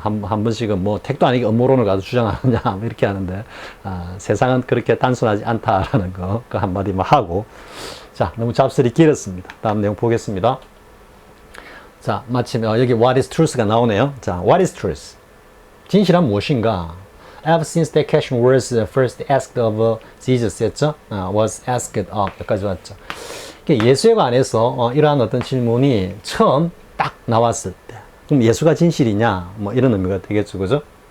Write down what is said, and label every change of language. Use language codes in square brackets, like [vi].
[ko] 한 번씩은 뭐 택도 아니게 음모론을 가지고 주장하느냐 뭐 이렇게 하는데 세상은 그렇게 단순하지 않다라는 거 그 한마디만 하고, 자, 너무 잡설이 길었습니다. 다음 내용 보겠습니다. 자, 마침 여기 [en] What is truth [ko] 가 나오네요. [en] 자, What is truth? [ko] 진실은 무엇인가? [en] Ever since that question was first asked of Jesus [ko] 했죠? [en] was asked of [ko] 여기까지 왔죠. 예수에 관해서 이러한 어떤 질문이 처음 딱 나왔을 때, 그럼 예수가 진실이냐? 뭐 이런 의미가 되겠죠, 그죠?